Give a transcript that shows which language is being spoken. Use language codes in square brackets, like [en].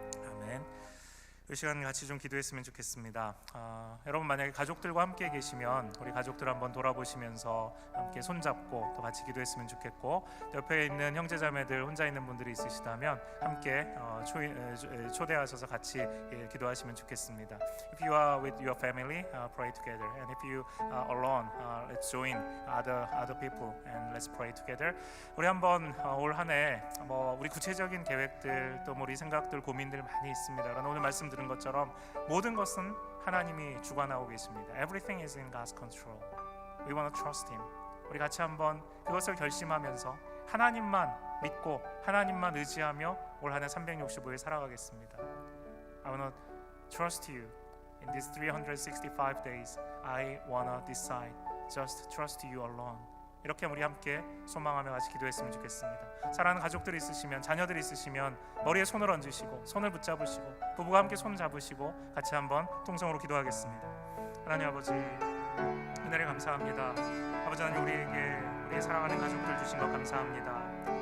[ko] 아멘. 이 시간 같이 좀 기도했으면 좋겠습니다. 여러분 만약에 가족들과 함께 계시면 우리 가족들 한번 돌아보시면서 함께 손잡고 또 같이 기도했으면 좋겠고, 옆에 있는 형제자매들 혼자 있는 분들이 있으시다면 함께 초대하셔서 같이 기도하시면 좋겠습니다. [en] If you are with your family, pray together. And if you are alone, let's join other people and let's pray together. [ko] 우리 한번 올 한 해 우리 구체적인 계획들 또 우리 생각들 고민들 많이 있습니다. 그러나 오늘 말씀 들은 것처럼 모든 것은 하나님이 주관하고 계십니다. [en] Everything is in God's control. We want to trust Him. [ko] 우리 같이 한번 그것을 결심하면서 하나님만 믿고 하나님만 의지하며 올 한 해 365일 살아가겠습니다. [en] I want to trust you in these 365 days. I want to decide just trust you alone. [ko] 이렇게 우리 함께 소망하며 같이 기도했으면 좋겠습니다. 사랑하는 가족들이 있으시면, 자녀들이 있으시면 머리에 손을 얹으시고 손을 붙잡으시고 부부가 함께 손 잡으시고 같이 한번 통성으로 기도하겠습니다. 하나님 아버지, 은혜를 감사합니다. 아버지 하나님, 우리의 사랑하는 가족들 주신 것 감사합니다.